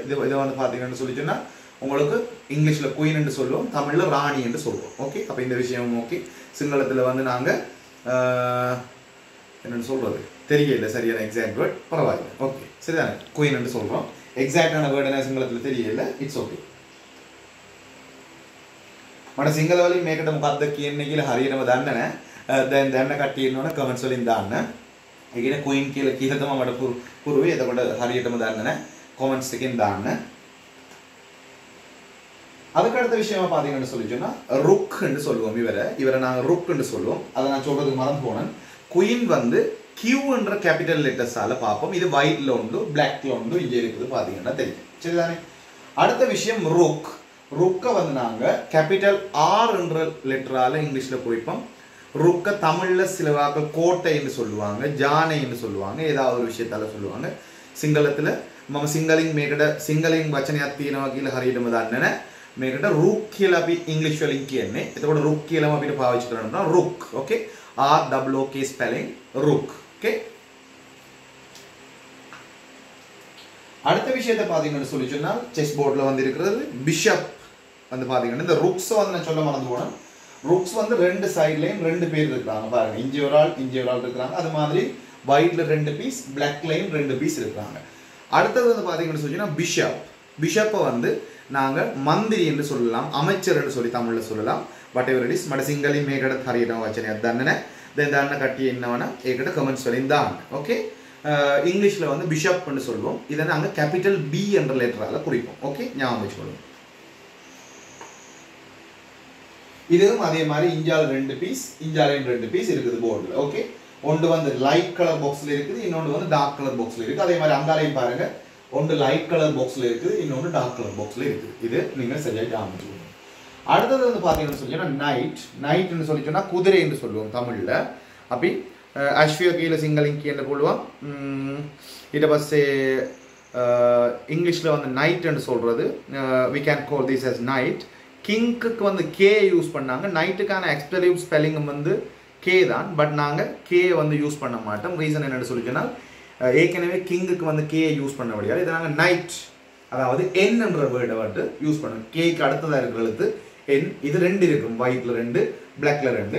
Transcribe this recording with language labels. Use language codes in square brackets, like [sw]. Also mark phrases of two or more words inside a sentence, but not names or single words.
[ta] இதை வந்து பாத்தீங்கன்னு சொல்லி சொன்னா உங்களுக்கு இங்கிலீஷ்ல குயின் என்று சொல்லுவோம், தமிழ்ல ராணி என்று சொல்லுவோம். ஓகே, அப்ப இந்த விஷயம் ஓகே. சிங்களத்துல வந்து நாங்க என்னன்னு சொல்றது தெரியல, சரியான [en] exact word [ta] பரவாயில்லை. ஓகே, சரிதானே? குயின் என்று சொல்றோம். [en] exactஆன word [ta] என்ன சிங்களத்துல தெரியல, [en] it's okay. [si] මට සිංහල වලින් මේකට මොකක්ද කියන්නේ කියලා හරියටම දන්නේ නැහැ. දැන් දන්න කට්ටිය ඉන්නවනේ කමෙන්ට්ස් වලින් දාන්න. ඒ කියන්නේ queen කියලා කියලා තමයි මට පුරුවේ. එතකොට හරියටම දන්නේ නැහැ. කමෙන්ට්ස් එකෙන් දාන්න. [ta] அதுக்கு அடுத்த விஷயமா பாத்தீங்கன்னு சொல்லிச்சோன்னா ருக் என்று சொல்லுவோம். இவரை நாங்கள் ருக் என்று சொல்லுவோம். அதை நான் சொல்றதுக்கு மறந்து போனேன். குயின் வந்து கியூ என்ற [en] capital lettersஆல [ta] பார்ப்போம். இது ஒயிட்ல உண்டு, பிளாக்ல உண்டு, இங்க இருக்குது பாத்தீங்கன்னா தெரியும். சரிதானே? அடுத்த விஷயம் ருக்கை வந்து நாங்க [en] capital R [ta] என்ற லெட்டரால இங்கிலீஷ்ல குறிப்போம். ருக்க தமிழ்ல சில வாக்கள் கோட்டை என்று சொல்லுவாங்க, ஜானை என்று சொல்லுவாங்க, ஏதாவது ஒரு விஷயத்தால சொல்லுவாங்க. [si] සිංහලத்துல මම සිංහලින් වචනයක් තියෙනවා කියලා හරියටම දන්නේ නැහැ. මේකට රුක් කියලා අපි ඉංග්‍රීසි වලින් කියන්නේ. එතකොට රුක් කියලාම අපිට පාවිච්චි කරන්න පුළුවන් රුක්. ඕකේ, [ta] ROOK ஸ்பெல்லிங் ருக். ஓகே, அடுத்த விஷயத்தை பாத்தீங்கன்னு சொல்லி சொன்னால் [en] chess boardல [ta] வந்து இருக்கிறது பிஷப் வந்து பாத்தீங்கன்னா இந்த ருக்ஸ் வந்து நான் சொல்ல மறந்து போனேன். ருக்ஸ் வந்து ரெண்டு சைட்லயும் ரெண்டு பேர் இருக்கிறாங்க பாருங்க. இஞ்சி ஒரு ஆள் இருக்கிறாங்க. அது மாதிரி ஒயிட்ல ரெண்டு பீஸ், பிளாக்லயும் ரெண்டு பீஸ் இருக்கிறாங்க. அடுத்தது வந்து பாத்தீங்கன்னு சொல்லிச்சுன்னா பிஷப்பை வந்து நாங்க மந்திரி என்று சொல்லலாம், அமைச்சர் என்று சொல்லி தமிழ்ல சொல்லலாம். [en] whatever it is. [si] මට සිංහලින් මේකට හරියටම වචනයක් දන්නේ නැහැ. දැන් දාන්න කට්ටිය ඉන්නවනම් ඒකට කමෙන්ට්ස් වලින් දාන්න. [ta] ஓகே, இங்கிலீஷ்ல வந்து பிஷப் என்று சொல்லுவோம். இதை நாங்க [en] capital B [ta] என்ற லெட்டரால குறிப்போம். ஓகே, ஞாபகம் வச்சுக்கணும். இதுவும் அதே மாதிரி இந்தியாவில் ரெண்டு பீஸ், இந்தியாவிலையும் ரெண்டு பீஸ் இருக்குது போர்டில். ஓகே, ஒன்று வந்து [en] light colour boxல [ta] இருக்குது, இன்னொன்று வந்து [en] dark colour boxல [ta] இருக்குது. அதே மாதிரி அங்காலையும் பாருங்க, ஒன்று [en] light colour boxல [ta] இருக்குது, இன்னொன்று [en] dark colour boxல [ta] இருக்குது. இது நீங்க சரியாக ஞாபகம். அடுத்தது வந்து பாத்தீங்கன்னு சொல்லி சொன்னா நைட்னு சொல்லி சொன்னா குதிரை என்று சொல்லுவோம் தமிழ்ல. அப்படி அஸ்விய கீழ சிங்கலிங் என்று போடுவோம். இதை பஸ்ஸே இங்கிலீஷ்ல வந்து நைட் என்று சொல்றது [en] we can call this as night. [ta] கிங்க்கு வந்து கே யூஸ் பண்ணாங்க. நைட்டுக்கான [en] exclusive spelling [ta] வந்து கே தான், பட் நாங்க கே வந்து யூஸ் பண்ண மாட்டோம். ரீசன் என்னன்னு சொல்லி சொன்னால் ஏற்கனவே கிங்குக்கு வந்து கே யூஸ் பண்ண முடியாது. இதை நாங்கள் நைட், அதாவது என் என்ற வேர்டை வந்து யூஸ் பண்ணுவோம். கேக்கு அடுத்ததாக இருக்கிற எழுத்து என். இது ரெண்டு இருக்கும், ஒயிட்ல ரெண்டு, பிளாக்ல ரெண்டு.